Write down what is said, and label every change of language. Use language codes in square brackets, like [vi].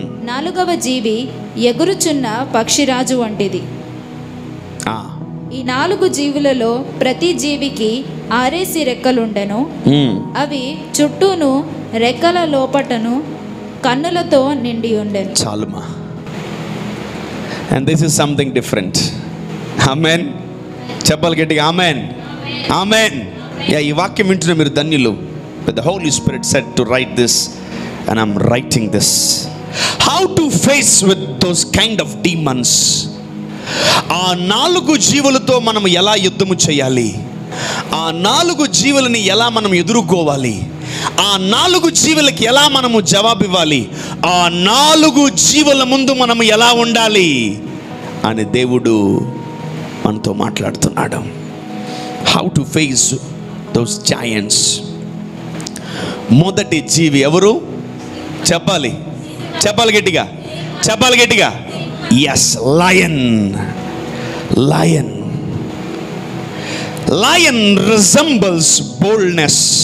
[te] 4వ జీవి ఎగురుచున్న పక్షిరాజు వంటిది. ఈ 4 జీవులలో ప్రతి జీవికి 6 రెక్కలుండెను. అవి చుట్టూను రెక్కల లోపటను కన్నులతో నిండి ఉండెను. చాలుమా. [en] And this is something different. Amen. [te] చెప్పాలి గట్టిగా ఆమెన్, ఆమెన్. ఈ వాక్యం వింటున్న మీరు ధన్యులు. [en] But the Holy Spirit said to write this, and I'm writing this. How to face with those kind of demons. [te] ఆ 4 జీవులతో మనం ఎలా యుద్ధము చేయాలి? ఆ 4 జీవులని ఎలా మనం ఎదుర్కోవాలి? ఆ 4 జీవులకి ఎలా మనము జవాబు ఇవ్వాలి? ఆ 4 జీవుల ముందు మనము ఎలా ఉండాలి అని దేవుడు మనతో మాట్లాడుతున్నాడు. [en] How to face those giants. [te] మొదటి జీవి ఎవరు? చెప్పాలి, చెప్పాలి గట్టిగా, చెప్పాలి గట్టిగా. [en] Yes, lion. Lion. Lion resembles boldness.